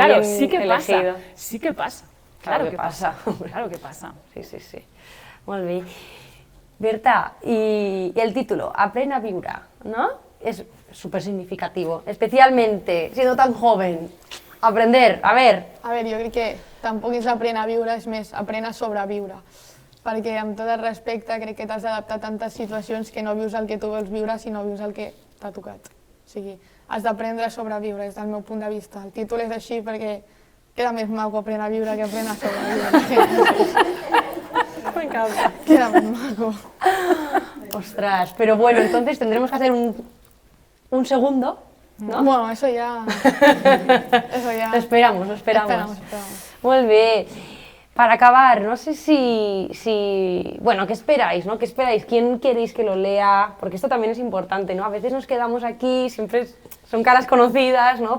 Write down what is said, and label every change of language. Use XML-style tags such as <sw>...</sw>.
<es>elegido. Pero claro, sí que pasa. Claro que pasa. Claro que pasa. Sí. Muy bien. Berta, y el título, Aprèn a viure, ¿no? Es súper significativo, especialmente siendo tan joven. Aprender, a ver.</es> <ca>A veure, jo crec que tampoc és aprèn a viure, és més, aprèn a sobreviure. Perquè, amb tot el respecte, crec que t'has d'adaptar a tantes situacions que no vius el que tu vols viure, sinó vius el que t'ha tocat. O sigui, has d'aprendre a sobreviure, des del meu punt de vista. El títol és així perquè queda més maco aprèn a viure que aprèn a sobreviure. M'encanta. Queda més maco.</ca> <es>Ostras, pero bueno, entonces tendremos que hacer un segundo, ¿no? Bueno, eso ya... Lo esperamos. Muy bien. Para acabar, no sé si... Bueno, ¿qué esperáis, no? ¿Qué esperáis? ¿Quién queréis que lo lea? Porque esto también es importante, ¿no? A veces nos quedamos aquí, siempre son caras conocidas, ¿no?</es>